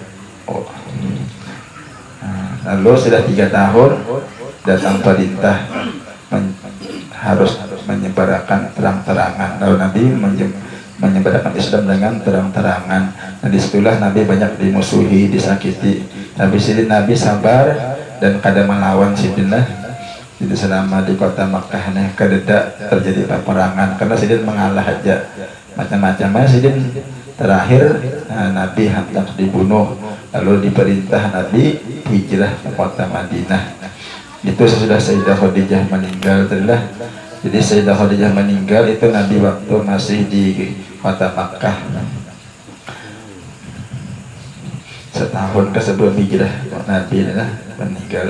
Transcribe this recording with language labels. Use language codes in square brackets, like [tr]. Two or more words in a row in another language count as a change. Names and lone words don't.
[id] Lalu sudah 3 tahun datang perintah harus menyebarkan terang-terangan. Lalu Nabi menyebarkan Islam dengan terang-terangan. Nah, disitulah Nabi banyak dimusuhi, disakiti. Tapi Sidin Nabi sabar dan kada melawan Sidin lah. Jadi selama di kota Makkah nih kada terjadi peperangan, karena Sidin mengalah aja macam-macam. Sidin terakhir Nabi hendak dibunuh, lalu diperintah Nabi hijrah ke kota Madinah. Itu sesudah Sayyidah Khadijah meninggal itulah. Jadi Sayyidah Khadijah meninggal itu Nabi waktu masih di kota Makkah, setahun sebelum hijrah Nabi lah meninggal.